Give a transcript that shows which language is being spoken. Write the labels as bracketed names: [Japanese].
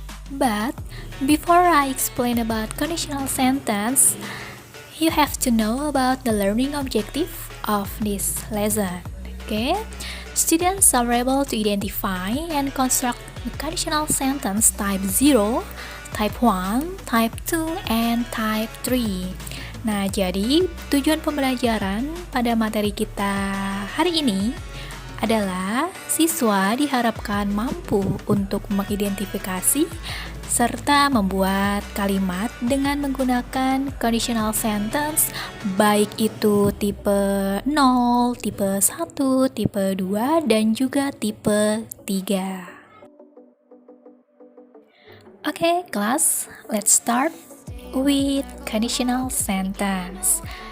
[English] But before I explain about conditional sentence, you have to know about the learning objective of this lesson. Okay? Students are able to identify and construct the conditional sentence type 0, type 1, type 2, and type 3. [Indonesian] Nah, jadi tujuan pembelajaran pada materi kita hari ini adalah siswa diharapkan mampu untuk mengidentifikasi serta membuat kalimat dengan menggunakan conditional sentence, baik itu tipe 0, tipe 1, tipe 2, dan juga tipe 3. Oke, kelas, [English] let's start with conditional sentence.